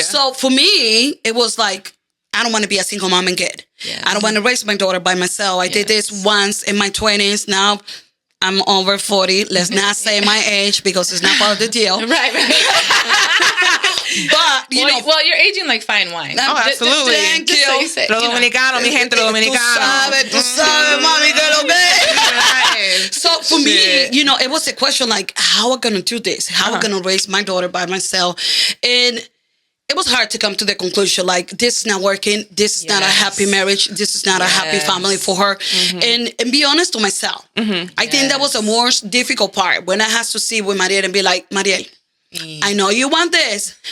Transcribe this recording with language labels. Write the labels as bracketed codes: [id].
[en] So for me, it was like, I don't want to be a single mom and kid. Yeah. I don't want to raise my daughter by myself. I did this once in my 20s. Now I'm over 40. Let's not say my age because it's not part of the deal. Right. But, you know. Well, you're aging like fine wine. Oh, absolutely. Thank you. So you say, [es] Los dominicanos, mi gente, los dominicanos. Tú sabes, mami, que lo que. [en] Right. So for me, Shit. you know, it was a question like, how am I going to do this? How am I going to raise my daughter by myself? And it was hard to come to the conclusion, like, this is not working. This is not a happy marriage. This is not a happy family for her. And be honest to myself. I think that was the most difficult part when I had to sit with Mariel and be like, Mariel, I know you want this.